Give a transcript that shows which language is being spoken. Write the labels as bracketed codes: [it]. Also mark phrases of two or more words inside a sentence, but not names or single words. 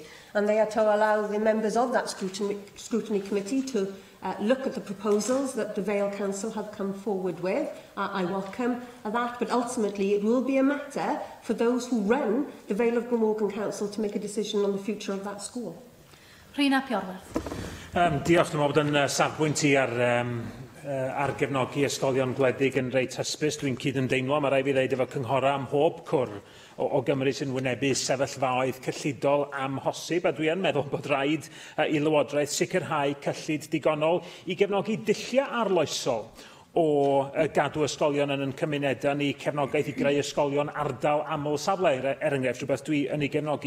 [en] And they are to allow the members of that scrutiny committee to look at the proposals that the Vale Council have come forward with. I welcome that, but ultimately it will be a matter for those who run the Vale of Glamorgan Council to make a decision on the future of that school. Rhina Piorwerth. [cy] Diolch, dwi'n meddwl bod yn safbwynt i ar gefnogi ysgolion gwledig yn reit hysbys. Dwi'n cyd-ymdeimlo, mae rai fi ddeud efo cynghora ym mhob cwr o Gymru sy'n wynebu sefyllfaoedd cyllidol amhosib, a dwi yn meddwl bod rhaid i Lywodraeth sicrhau cyllid digonol i gefnogi dulliau arloesol o gadw ysgolion yn cymunedau ni, cefnogaeth i greu ysgolion ardal aml safle, enghraifft, rhywbeth dwi yn ei gefnogi.